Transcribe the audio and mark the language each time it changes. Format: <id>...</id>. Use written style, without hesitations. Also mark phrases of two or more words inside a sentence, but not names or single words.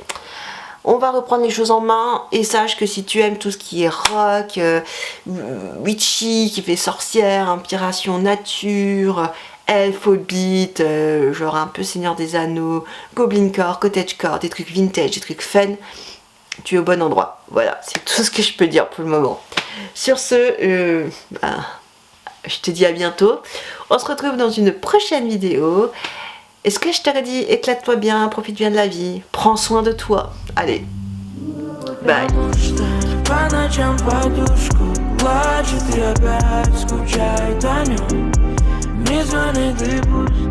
<fr>On va reprendre les choses en main et sache que si tu aimes tout ce qui est rock, witchy, qui fait sorcière, inspiration nature, elf, hobbit, genre un peu Seigneur des Anneaux, goblin-core, cottagecore, des trucs vintage, des trucs fun, tu es au bon endroit. Voilà, c'est tout ce que je peux dire pour le moment. Sur ce, je te dis à bientôt. On se retrouve dans une prochaine vidéo. Est-ce que je t'aurais dit éclate-toi bien, profite bien de la vie, prends soin de toi. Allez, bye.</fr> <ru>По ночам подушку плачет и опять скучает о нем. Не звонит и</ru>